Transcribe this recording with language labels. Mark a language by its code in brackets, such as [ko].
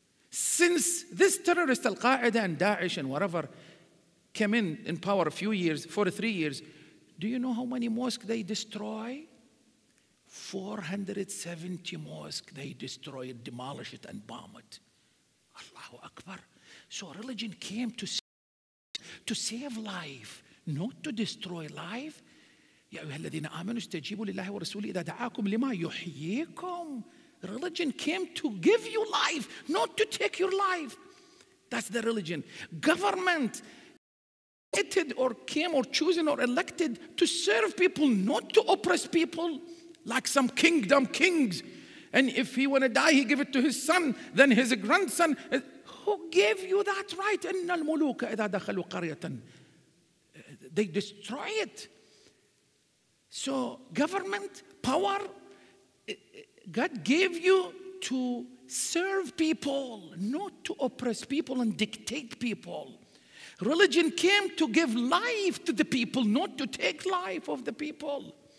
[en] Since this terrorist, Al-Qaeda and Daesh and whatever, came in power a few years, 43 years, do you know how many mosques they destroy? 470 mosques they destroyed, demolish it and bomb it. Allahu Akbar. So religion came to save life, not to destroy life. [ar] يا أيها الذين آمنوا استجيبوا لله ورسوله إذا دعاكم لما يحييكم. [en] Religion came to give you life, not to take your life. That's the religion. Government elected or came or chosen or elected to serve people, not to oppress people like some kingdom kings. And if he want to die, he give it to his son, then his grandson. Who gave you that right? [ar] إن الملوك إذا دخلوا قرية. [en] They destroy it. So government, power, God gave you to serve people, not to oppress people and dictate people. Religion came to give life to the people, not to take life of the people.